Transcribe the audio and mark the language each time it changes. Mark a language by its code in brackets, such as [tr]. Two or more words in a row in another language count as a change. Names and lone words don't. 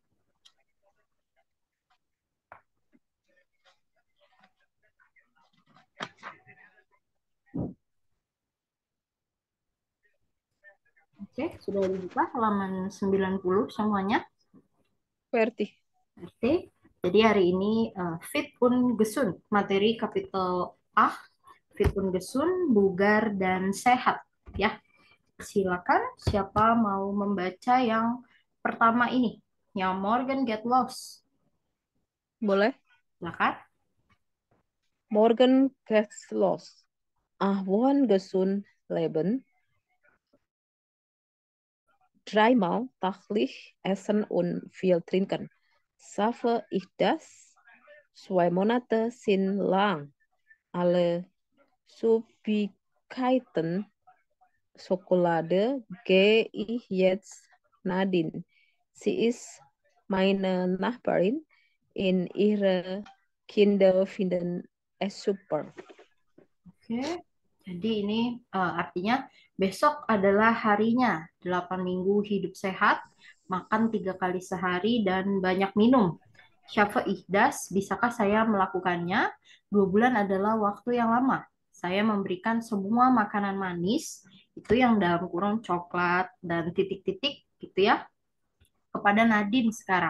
[id] Oke, sudah dibuka halaman 90 semuanya. Verti. Oke, jadi hari ini [de] Fit und Gesund, [id] materi kapitel A, [de] Fit und Gesund, [id] bugar dan sehat. Ya, silakan siapa mau membaca yang pertama ini, yang [de] Morgan Get Lost. [id] Boleh? Silakan. [de] Morgen geht's los. Wollen gesund leben. Dreimal täglich essen und viel trinken. Schaffe ich das? 2 Monate sind lang. Alle Süßigkeiten, Schokolade gehe ich jetzt Nadine. Sie ist meine Nachbarin. In ihre Kinder finden es super. [id] Oke, jadi ini artinya besok adalah harinya 8 minggu hidup sehat, makan 3 kali sehari dan banyak minum. [de] Syafa ihdas, [id] bisakah saya melakukannya? 2 bulan adalah waktu yang lama. Saya memberikan semua makanan manis, itu yang dalam kurung coklat dan titik-titik gitu ya, kepada Nadine sekarang.